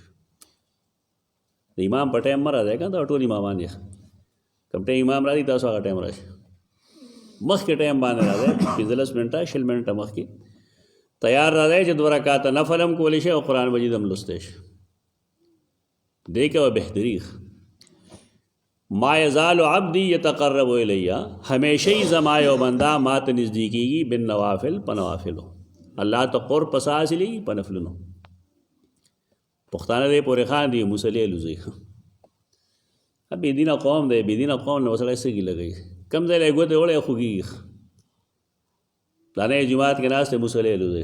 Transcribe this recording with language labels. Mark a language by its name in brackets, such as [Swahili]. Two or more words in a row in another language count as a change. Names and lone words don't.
[Pashto] د امام په ټایم مه راځئ، که دا ټول امامان یې کوم ټایم امام راځي تاسو هغه ټایم راشئ. مخکې ټایم باندې راځئ، 15 منټه 20 منټه مخکې تیار راځئ چې 2 رکعات نفل هم کولی شئ او قرآن مجید هم لوستی شئ. دې کې به بهتري [Arabic] ما یزال عبدی یتقرب الیہ، [Pashto] ہمیشہ ہی زما یو بندہ ما ته نزدیک کیږي بالنوافل، په نوافلو. الله ته قرب پس حاصلېږي په نفلونو. پښتانه دې پورې خان دي مصلی لوزي. بېدینه قوم دی، بېدینه قوم نه سړی څه ګیله کوي؟ کوم ځای له ګوتې وړی خوږېږي. پلانی جومات کې ناست دی مصلی لوزي.